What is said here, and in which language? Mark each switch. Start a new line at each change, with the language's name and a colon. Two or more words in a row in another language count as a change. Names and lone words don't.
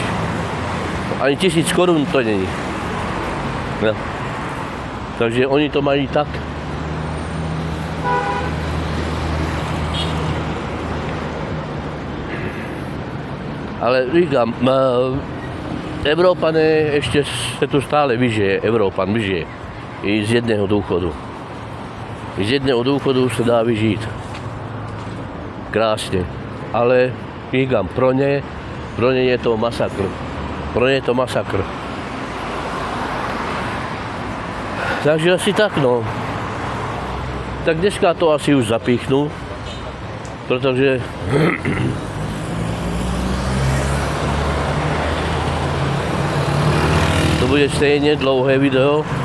Czech: Ani 1000 korun to není. No. Takže oni to mají tak. Ale říkám,
Slovak: Európané ešte sa tu stále vyžije, Európan vyžije. I z jedného dôchodu. Z jedného dôchodu sa dá vyžiť. Krásne.
Czech: Ale říkám, pro ne je to masakr. Pro ne je to masakr. Takže asi tak, no. Tak dneska to asi už zapíchnu, protože to bude stejně dlouhé video.